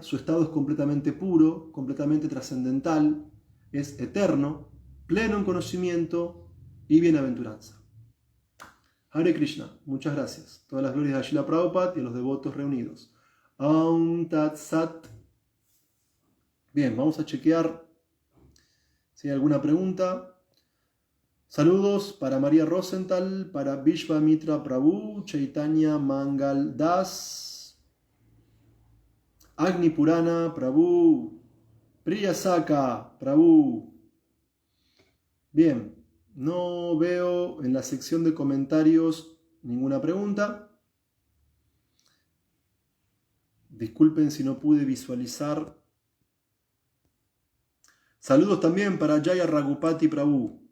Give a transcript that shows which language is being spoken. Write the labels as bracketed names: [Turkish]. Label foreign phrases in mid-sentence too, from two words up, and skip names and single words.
[Spanish] Su estado es completamente puro, completamente trascendental, es eterno, pleno en conocimiento y bienaventuranza. [Sanskrit] Hare Krishna, [Spanish] muchas gracias. Todas las glorias a Srila Prabhupada y a los devotos reunidos. [Sanskrit] Aum Tat Sat. [Spanish] Bien, vamos a chequear si hay alguna pregunta. Saludos para María Rosenthal, para Vishvamitra Prabhu, Chaitanya Mangal Das, Agni Purana Prabhu, Priya Saka Prabhu. Bien, no veo en la sección de comentarios ninguna pregunta. Disculpen si no pude visualizar. Saludos también para Jaya Raghupati Prabhu.